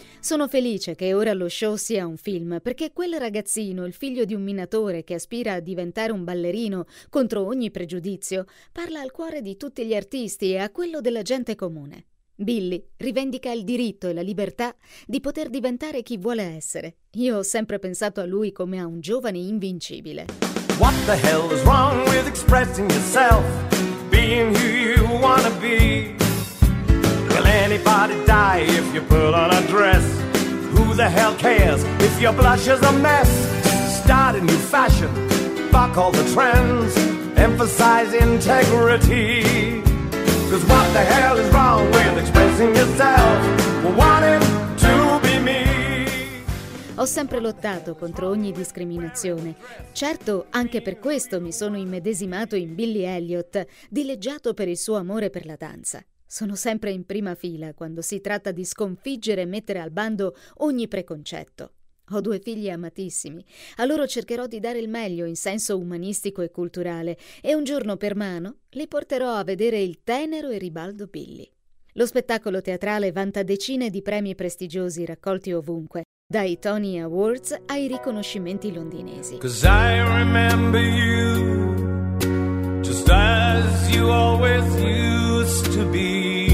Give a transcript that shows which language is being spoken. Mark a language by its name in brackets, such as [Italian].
[Italian] Sono felice che ora lo show sia un film, perché quel ragazzino, il figlio di un minatore che aspira a diventare un ballerino contro ogni pregiudizio, parla al cuore di tutti gli artisti e a quello della gente comune. Billy rivendica il diritto e la libertà di poter diventare chi vuole essere. Io ho sempre pensato a lui come a un giovane invincibile. [English] What the hell is wrong with expressing yourself, being who you wanna be? Will anybody die if you put on a dress? Who the hell cares if your blush is a mess? Start a new fashion, fuck all the trends, emphasize integrity. 'Cause what the hell is wrong with expressing yourself, wanting to be me? [Italian] Ho sempre lottato contro ogni discriminazione. Certo, anche per questo mi sono immedesimato in Billy Elliot, dileggiato per il suo amore per la danza. Sono sempre in prima fila quando si tratta di sconfiggere e mettere al bando ogni preconcetto. Ho due figli amatissimi. A loro cercherò di dare il meglio in senso umanistico e culturale e un giorno per mano li porterò a vedere il tenero e ribaldo Billy. Lo spettacolo teatrale vanta decine di premi prestigiosi raccolti ovunque, dai Tony Awards ai riconoscimenti londinesi. [English] 'Cause I remember you just as you always used to be.